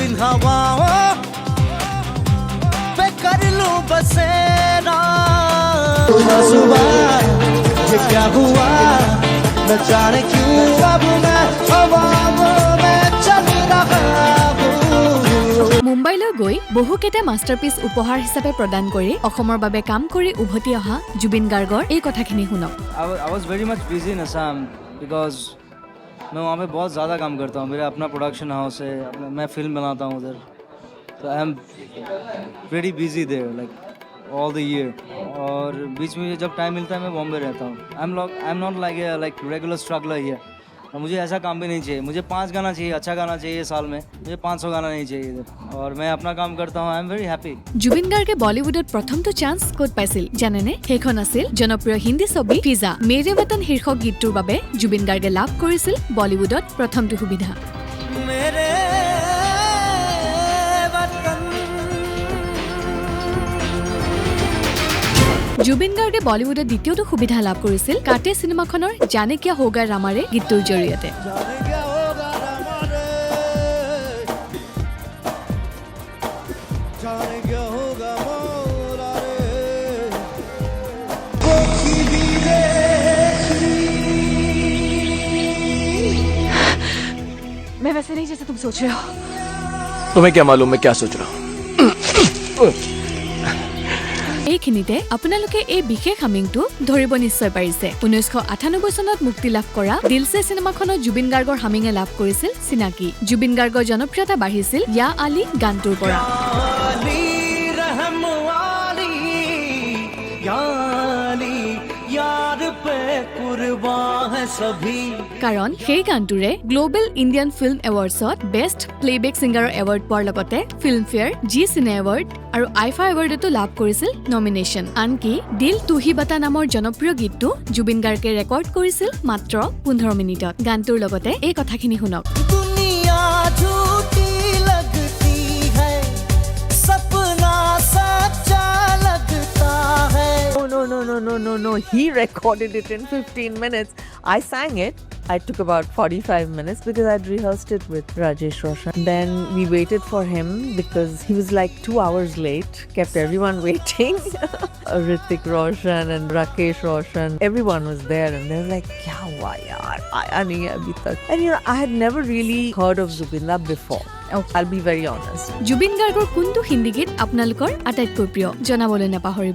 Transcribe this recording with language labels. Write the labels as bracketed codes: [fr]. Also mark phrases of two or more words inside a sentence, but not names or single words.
[hi] हवाओं पे कर लूं बसेरा। सुबह ये क्या हुआ न जाने क्यों अब मैं हवाओं में चल रहा हूँ। [as] মুম্বাইলৈ গৈ বহুকেইটা মাষ্টাৰপিচ উপহাৰ হিচাপে প্ৰদান কৰি অসমৰ বাবে কাম কৰি উভতি অহা জুবিন গাৰ্গৰ এই কথাখিনি শুনক। [en] I was very much busy in Assam because [hi] मैं वहाँ पे बहुत ज़्यादा काम करता हूँ। मेरा अपना [en] production house [hi] है, मैं फिल्म बनाता हूँ उधर, तो [en] I am very busy there like all the year. [hi] और बीच में जब टाइम मिलता है मैं बॉम्बे रहता हूँ। [en] I am not like regular struggler here. [hi] और मुझे ऐसा काम भी नहीं चाहिए। मुझे 5 गाना चाहिए, अच्छा गाना चाहिए साल में, मुझे 500 गाना नहीं चाहिए इधर। और मैं अपना काम करता हूँ। [en] I am very happy. [as] জুবিন গাৰ্গে বলিউডত প্ৰথমটো চান্স ক'ত পাইছিল জানেনে? সেইখন আছিল জনপ্ৰিয় হিন্দী ছবি ফিজা। মেৰে বতন শীৰ্ষক গীতটোৰ বাবে জুবিন গাৰ্গে লাভ কৰিছিল বলিউডত প্ৰথমটো সুবিধা। [hi] मेरे वतन। জুবিন গাৰ্গে বলিউডত দ্বিতীয়টো সুবিধা লাভ কৰিছিল কাটে চিনেমাখনৰ জানে কিয়া হোগা ৰামাৰে গীতটোৰ জৰিয়তে। जाने क्या होगा हमारे, जाने क्या होगा मौला रे। वो भी मैं वैसे नहीं जैसे तुम सोच रहे हो। तुम्हें क्या मालूम मैं क्या सोच रहा हूँ? [as] এইখিনিতে আপোনালোকে এই বিশেষ হামিংটো ধৰিব নিশ্চয় পাৰিছে। 1998 চনত মুক্তি লাভ কৰা দিলছে চিনেমাখনত জুবিন গাৰ্গৰ হামিঙে লাভ কৰিছিল চিনাকি। জুবিন গাৰ্গৰ জনপ্ৰিয়তা বাঢ়িছিল য়া আলী গানটোৰ পৰা। [hi] याली रहम वाली, याली यार पे कुर्बान है सभी। [as] কাৰণ সেই গানটোৰে গ্লোবেল ইণ্ডিয়ান ফিল্ম এৱাৰ্ডছত [en] best playback singer's award [as] পোৱাৰ লগতে ফিল্মফেয়াৰ, জি চিনে এৱাৰ্ড আৰু আইফা এৱাৰ্ডতো লাভ কৰিছিল নমিনেশ্যন। আনকি দিল তু হি বাতা নামৰ জনপ্ৰিয় গীতটো জুবিন গাৰ্গে ৰেকৰ্ড কৰিছিল মাত্ৰ 15 মিনিটত। গানটোৰ লগতে এই কথাখিনি শুনক। [hi] दुनिया झूठी लगती है, सपना सच्चा लगता है। [en] No. He recorded it in 15 minutes. I sang it. I took about 45 minutes because I'd rehearsed it with Rajesh Roshan. Then we waited for him because he was like 2 hours late, kept everyone waiting. Hrithik Roshan and Rakesh Roshan, everyone was there and they were like, [hi] क्या हुआ यार, आया नहीं है अभी तक. [en] And I had never really heard of Zubinda before. I'll be very honest. [as] জুবিন গাৰ্গৰ কোনটো হিন্দী গীত আপোনালোকৰ আটাইতকৈ প্ৰিয় জনাবলৈ নাপাহৰিব।